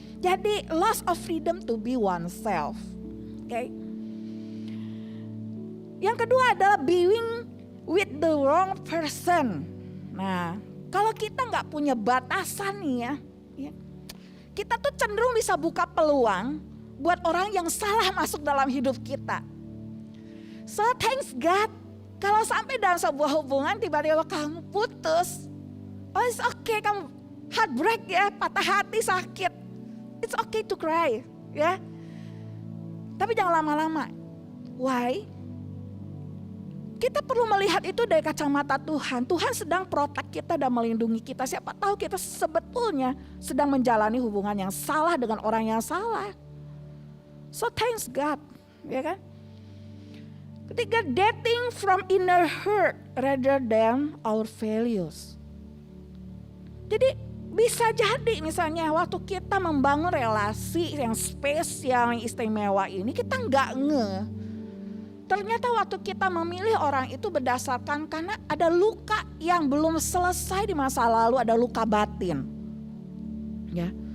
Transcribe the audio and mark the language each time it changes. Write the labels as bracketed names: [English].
[Indonesian] Jadi [English] loss of freedom to be oneself. [Indonesian] Oke. Yang kedua adalah [English] being with the wrong person. [Indonesian] Nah, kalau kita nggak punya batasan nih ya, kita tuh cenderung bisa buka peluang buat orang yang salah masuk dalam hidup kita. [English] So thanks God, [Indonesian] kalau sampai dalam sebuah hubungan tiba-tiba kamu putus, [English] oh it's okay, [Indonesian] kamu heartbreak ya, patah hati, sakit, [English] it's okay to cry [Indonesian] ya. Tapi jangan lama-lama. Why? Kita perlu melihat itu dari kacamata Tuhan. Tuhan sedang protect kita dan melindungi kita. Siapa tahu kita sebetulnya sedang menjalani hubungan yang salah dengan orang yang salah. [English] So thanks God, [Indonesian] ya kan? Ketiga, [English] dating from inner hurt rather than our values. [Indonesian] Jadi bisa jadi misalnya waktu kita membangun relasi yang spesial, yang istimewa ini, kita nggak ternyata waktu kita memilih orang itu berdasarkan karena ada luka yang belum selesai di masa lalu, ada luka batin. Ya.